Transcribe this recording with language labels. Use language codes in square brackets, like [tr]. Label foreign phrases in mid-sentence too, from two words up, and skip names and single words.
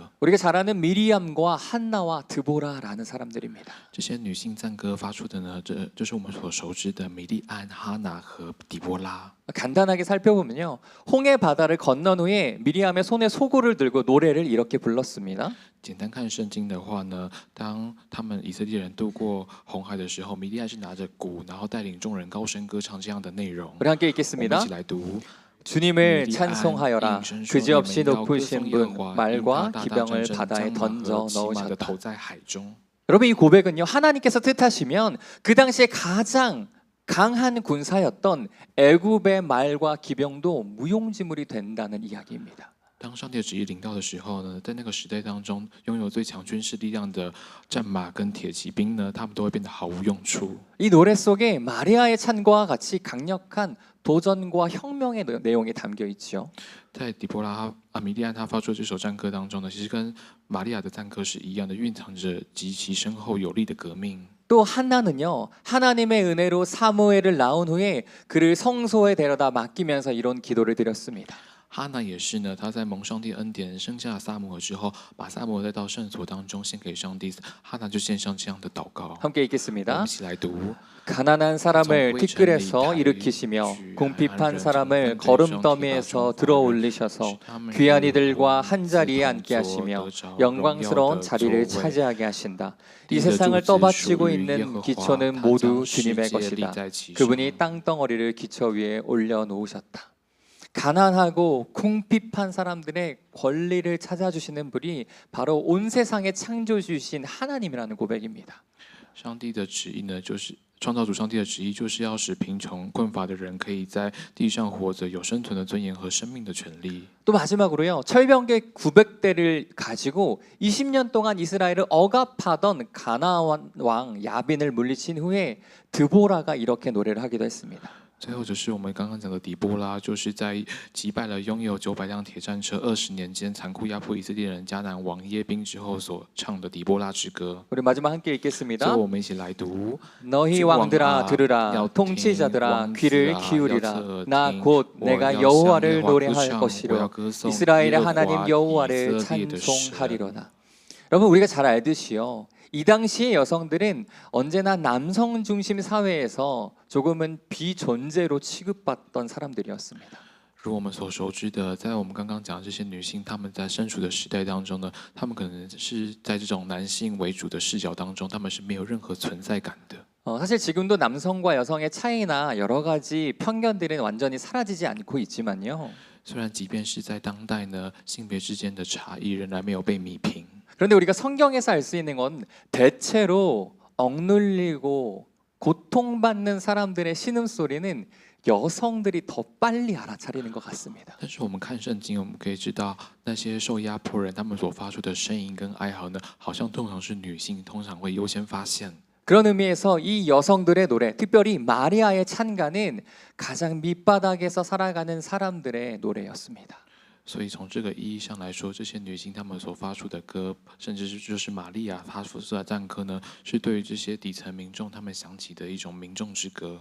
[ko] 우리가 잘 아는 미리암과 한나와 드보라라는 사람들입니다. [zh] 这些女性赞歌发出的呢，这就是我们所熟知的米利安、哈拿和底波拉。 [ko] 간단하게 살펴보면요, 홍해 바다를 건넌 후에 미리암의 손에 소고를 들고 노래를 이렇게 불렀습니다. [zh] 简单看圣经的话呢，当他们以色列人渡过红海的时候，米利安是拿着鼓，然后带领众人高声歌唱这样的内容。 [ko] 우리 함께 [zh] 我们一 [ko] 읽겠습니다. [zh] 起来读。 [ko] 주님을 찬송하여라. 그지없이 높으신 분, 말과 기병을 바다에 던져 넣으셨다. 여러분, 이 고백은요, 하나님께서 뜻하시면 그 당시에 가장 강한 군사였던 애굽의 말과 기병도 무용지물이 된다는 이야기입니다. [zh] 当上帝的旨意临到的时候呢，在那个时代当中，拥有最强军事力量的战马跟铁骑兵呢，他们都会变得毫无用处。 [ko] 이 노래 속에 마리아의 찬과 같이 강력한 도전과 혁명의 내용이 담겨 있죠. [zh] 在底波拉米利安他发出这首战歌当中呢，其实跟玛利亚的赞歌是一样的，蕴藏着极其深厚有力的革命。 [ko] 또 한나는요, 하나님의 은혜로 사무엘을 낳은 후에 그를 성소에 데려다 맡기면서 이런 기도를 드렸습니다. [zh] 哈拿也是呢，他在蒙上帝恩典生下撒母耳之后，把撒母耳带到圣所当中献给上帝。哈拿就献上这样的祷告。 [ko] 함께 [zh] 我 [ko] 읽겠습니다. [zh] 们一起来读。 [ko] 가난한 사람을 티끌에서 일으키시며 궁핍한 사람을 거름더미에서 들어올리셔서 귀한 이들과 한자리에 앉게 하시며 영광스러운 자리를 차지하게 하신다. 이 세상을 떠받치고 있는 기초는 모두 주님의 것이다. 그분이 땅덩어리를 기초 위에 올려놓으셨다. 가난하고 궁핍한 사람들의 권리를 찾아주시는 분이 바로 온 세상의 창조주신 하나님이라는 고백입니다. [zh] 上帝的旨意呢，就是创造主上帝的旨意，就是要使贫穷困乏的人可以在地上活着，有生存的尊严和生命的权利。 [ko] 또 마지막으로요, 철병객 900대를 가지고 20년 동안 이스라엘을 억압하던 가나안 왕 야빈을 물리친 후에 드보라가 이렇게 노래를 하기도 했습니다. [zh] 最后就是我们刚刚讲的底波拉，就是在击败了拥有900辆铁战车20年间残酷压迫以色列人迦南王耶宾之后所唱的底波拉之歌。 [ko] 우리 마지막 함께 [zh] 最 [ko] 읽겠습니다. [zh] 后我们一起来读。 [ko] 너희 왕들아 들으라, 통치자들아 귀를 기울이라. 나 곧 내가 여호와를 노래할 것이로 이스라엘의 하나님 여호와를 찬송하리로다. 여러분, 우리가 잘 알듯이요, 이 당시의 여성들은 언제나 남성 중심 사회에서 조금은 비존재로 취급받던 사람들이었습니다. [zh] 如我们所熟知的，在我们刚刚讲的这些女性，她们在身处的时代当中呢，她们可能是在这种男性为主的视角当中，她们是没有任何存在感的。 [ko] 사실 지금도 남성과 여성의 차이나 여러 가지 편견들은 완전히 사라지지 않고 있지만요. [zh] 虽然即便是在当代呢，性别之间的差异仍然没有被弭平。 [ko] 그런데 우리가 성경에서 알 수 있는 건 대체로 억눌리고 고통받는 사람들의 신음소리는 여성들이 더 빨리 알아차리는 것 같습니다. [zh] 但是我们看圣经，我们可以知道那些受压迫人他们所发出的声音跟哀嚎呢，好像通常是女性通常会优先发现。 [ko] 그런 의미에서 이 여성들의 노래, 특별히 마리아의 찬가는 가장 밑바닥에서 살아가는 사람들의 노래였습니다. [zh] 所以从这个意义上来说，这些女性她们所发出的歌，甚至是就是玛利亚发出的赞歌呢，是对于这些底层民众他们响起的一种民众之歌。